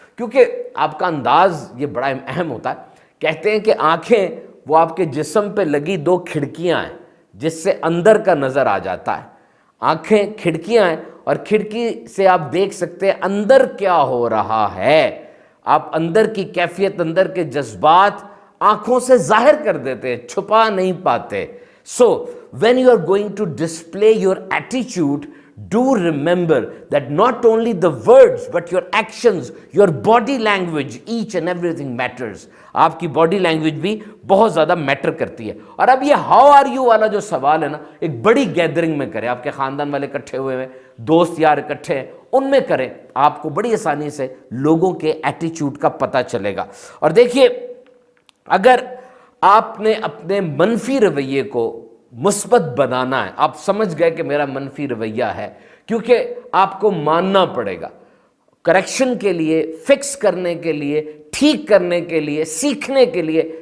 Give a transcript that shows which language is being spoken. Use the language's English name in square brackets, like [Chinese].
[Urdu] کیونکہ آپ کا انداز یہ بڑا اہم ہوتا ہے. کہتے ہیں کہ آنکھیں وہ آپ کے جسم پہ لگی دو کھڑکیاں ہیں جس سے اندر کا نظر آ جاتا ہے. آنکھیں کھڑکیاں ہیں اور کھڑکی سے آپ دیکھ سکتے ہیں اندر کیا ہو رہا ہے. آپ اندر کی کیفیت، اندر کے جذبات آنکھوں سے ظاہر کر دیتے ہیں، چھپا نہیں پاتے. [English] So when you are going to display your attitude, do remember that not only the words but your actions, your body language, each and everything matters. [Urdu] آپ کی باڈی لینگویج بھی بہت زیادہ میٹر کرتی ہے. اور اب یہ [English] how are you [Urdu] والا جو سوال ہے نا، ایک بڑی گیدرنگ میں کریں، آپ کے خاندان والے اکٹھے ہوئے ہیں، دوست یار اکٹھے ہیں، ان میں کریں، آپ کو بڑی آسانی سے لوگوں کے ایٹیچیوڈ کا پتہ چلے گا. اور دیکھیے، اگر آپ نے اپنے منفی رویے کو مثبت بنانا ہے، آپ سمجھ گئے کہ میرا منفی رویہ ہے، کیونکہ آپ کو ماننا پڑے گا کریکشن کے لیے، فکس کرنے کے لیے، ٹھیک کرنے کے لیے، سیکھنے کے لیے.